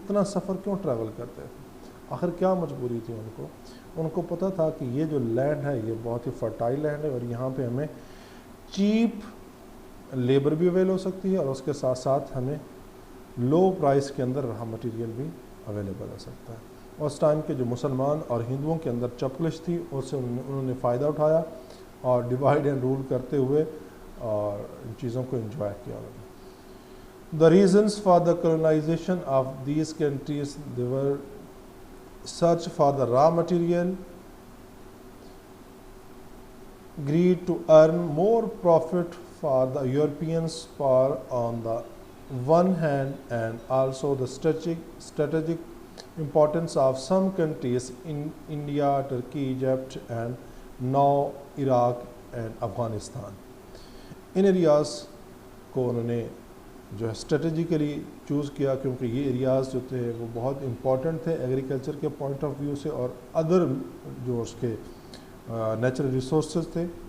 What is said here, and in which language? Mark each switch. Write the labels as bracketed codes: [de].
[ur] اتنا سفر کیوں ٹریول کرتے تھے؟ آخر کیا مجبوری تھی ان کو پتہ تھا کہ یہ جو لینڈ ہے یہ بہت ہی فرٹائل لینڈ ہے, اور یہاں پہ ہمیں چیپ لیبر بھی اویل ہو سکتی ہے, اور اس کے ساتھ ساتھ ہمیں لو پرائس کے اندر رہا مٹیریل بھی اویلیبل ہو سکتا ہے. اس ٹائم کے جو مسلمان اور ہندوؤں کے اندر چپکلش تھی اس سے انہوں نے فائدہ اٹھایا اور ڈیوائڈ اینڈ رول کرتے ہوئے اور ان چیزوں کو انجوائے کیا. [en] The reasons for the colonization of these countries, they were search for the raw material, greed to earn more profit for the Europeans for on the one hand, and also the strategic importance of some countries in India, Turkey, Egypt, and now Iraq and Afghanistan. [ur] In areas کو انہوں نے جو ہے strategically choose کیا کیونکہ یہ areas جو تھے وہ بہت امپورٹنٹ تھے ایگریکلچر کے پوائنٹ آف ویو سے, اور ادر جو اس کے نیچرل ریسورسز تھے.